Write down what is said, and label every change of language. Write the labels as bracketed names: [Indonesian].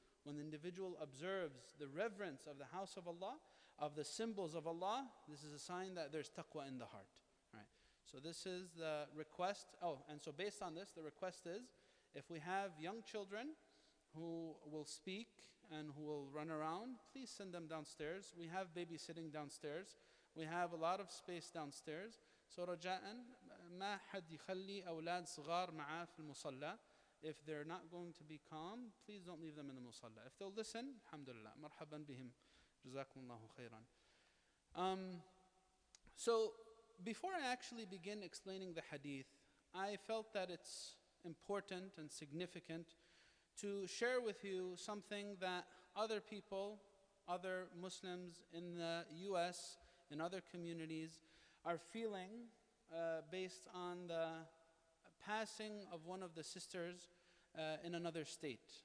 [English] When the individual observes the reverence of the house of Allah, of the symbols of Allah, this is a sign that there's taqwa in the heart. Right. So this is the request. Oh, and so based on this, the request is, if we have young children who will speak and who will run around, please send them downstairs. We have babysitting downstairs. We have a lot of space downstairs. So [Arabic] رجاءً ما حد يخلي أولاد صغار معاه في المصلى. [English] if they're not going to be calm, please don't leave them in the musalla. If they'll listen, alhamdulillah, [Arabic] marhaban bihim, jazakumullahu khairan. [English] So before I actually begin explaining the hadith, I felt that it's important and significant to share with you something that other people, other Muslims in the US, in other communities, are feeling based on the passing of one of the sisters in another state.